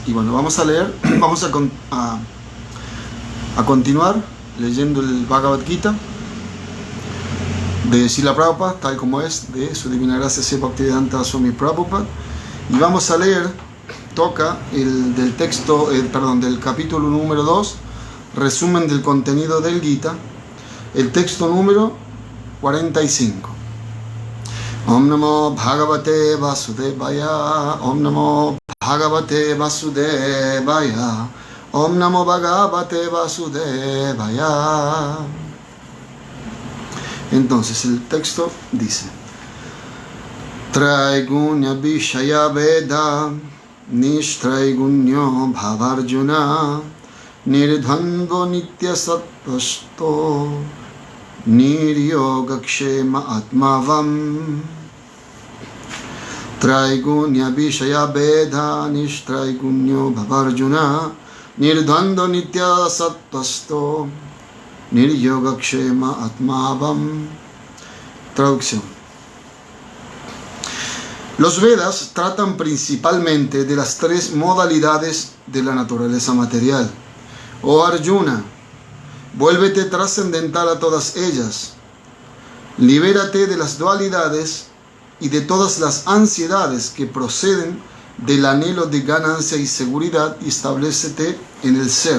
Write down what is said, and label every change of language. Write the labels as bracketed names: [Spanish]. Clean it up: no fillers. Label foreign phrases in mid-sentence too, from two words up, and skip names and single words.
[Spanish] Y bueno, vamos a leer, vamos a continuar leyendo el Bhagavad Gita de Srila Prabhupada, tal como es, de su Divina Gracia Sri Bhaktivedanta Swami Prabhupada. Y vamos a leer, toca del texto, del capítulo número 2, resumen del contenido del Gita, el texto número 45. [Sanskrit] Om Namo Bhagavate Vasudevaya, Om Namo Bhagavate Vasudevaya, Om Namo Bhagavate Vasudevaya. [Spanish] Entonces el texto dice: [Sanskrit] Traigunya Vishaya Veda Nishtraigunyo Bhavarjuna Nirdhandvo Nitya Sattvasto Niryogakshema Atmavam. Traigunya Vishaya Veda Nishtraigunyo Bhavarjuna Nirdhandvo Nitya Sattvasto Niryogakshema Atmavam. [Spanish] Traducción. Los Vedas tratan principalmente de las tres modalidades de la naturaleza material. Oh Arjuna, vuélvete trascendental a todas ellas. Libérate de las dualidades y de todas las ansiedades que proceden del anhelo de ganancia y seguridad y establécete en el ser.